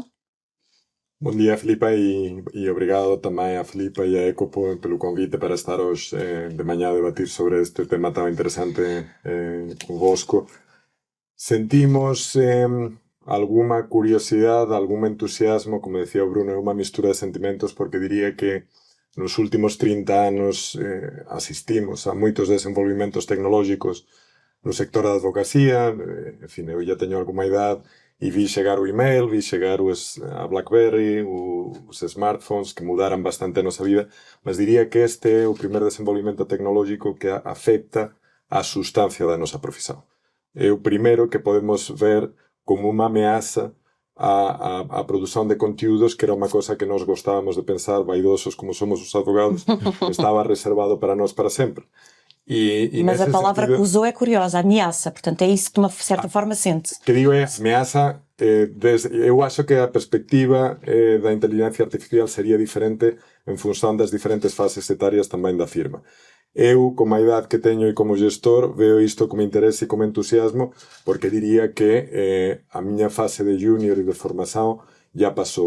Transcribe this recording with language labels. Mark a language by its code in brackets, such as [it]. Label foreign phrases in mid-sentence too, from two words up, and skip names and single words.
[pt] Bom dia, Filipa, e obrigado também a Filipa e a Eco pelo convite para estar hoje de manhã a debatir sobre este tema tão interessante convosco. [gl] Sentimos alguma curiosidade, algum entusiasmo, como decía Bruno, é uma mistura de sentimentos, porque diría que nos últimos 30 anos asistimos a moitos desenvolvimentos tecnológicos no sector da advocacia. En fin, eu já teño alguma idade e vi chegar o email, vi chegar a BlackBerry, os smartphones que mudaran bastante a nosa vida, mas diría que este é o primeiro desenvolvimento tecnológico que afecta a sustancia da nosa profesión. É o primeiro que podemos ver como unha ameaza a produción de conteúdos, que era unha cosa que nós gostábamos de pensar, vaidosos como somos os advogados, estaba reservado para nós para sempre. [pt] Mas a palavra que usou é curiosa, ameaça, portanto é isso que de uma certa forma sente. [gl] Que digo é ameaça, eu acho que a perspectiva da inteligencia artificial sería diferente en función das diferentes fases etarias tamén da firma. Eu, como a idade que teño e como gestor, veo isto como interese e como entusiasmo, porque diría que a miña fase de junior e de formación ya pasou.